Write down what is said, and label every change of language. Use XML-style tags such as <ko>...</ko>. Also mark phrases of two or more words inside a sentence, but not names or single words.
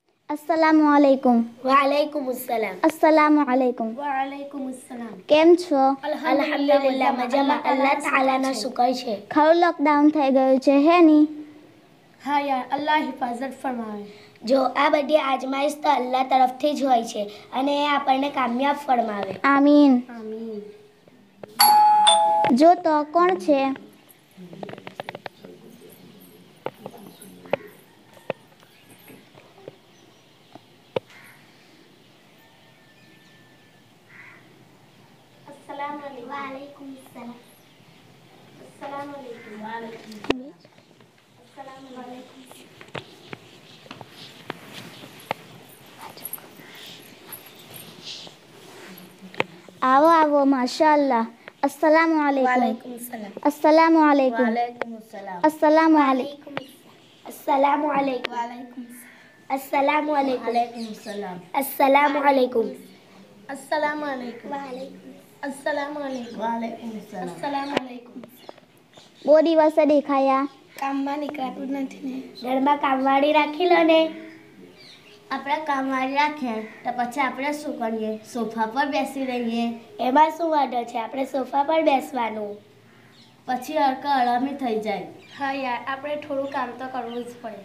<ar>السلام عليكم. وعليكم السلام. السلام عليكم. وعليكم السلام.</ar> <gu>કેમ છો? અલ્હમ્દુલિલ્લાહ મજામાં, અલ્લાહ તાલાનો શુકર છે. ખરું લોકડાઉન થઈ ગયું છે હે ની? હા યાર, અલ્લાહ હિફાજત ફરમાવે. જો આ બધી આજમાઈશ તો અલ્લાહ તરફથી જ હોય છે અને એ આપણને કામયાબ ફરમાવે. આમીન. આમીન. જો તો કોણ છે?</gu> <ar>وعليكم السلام. السلام عليكم. السلام عليكم.</ar> <gu>આવો આવો માશાઅલ્લાહ.</gu> <ar>السلام عليكم. وعليكم السلام. السلام عليكم. وعليكم السلام. السلام عليكم. السلام عليكم. السلام عليكم. السلام عليكم. السلام عليكم. السلام عليكم. السلام عليكم.</ar> <gu>બહુ દિવસે દેખાયા. કામમાં નીકળાતું જ નથી ને. ઘરમાં કામવાળી રાખી લો ને. આપણે કામવાળી રાખીએ તો પછી આપણે શું કરીએ? સોફા પર બેસી રહીએ. એમાં શું વાંધો છે? આપણે સોફા પર બેસવાનું. પછી હળમી થઈ જાય. હા યાર, આપણે થોડું કામ તો કરવું જ પડે.</gu>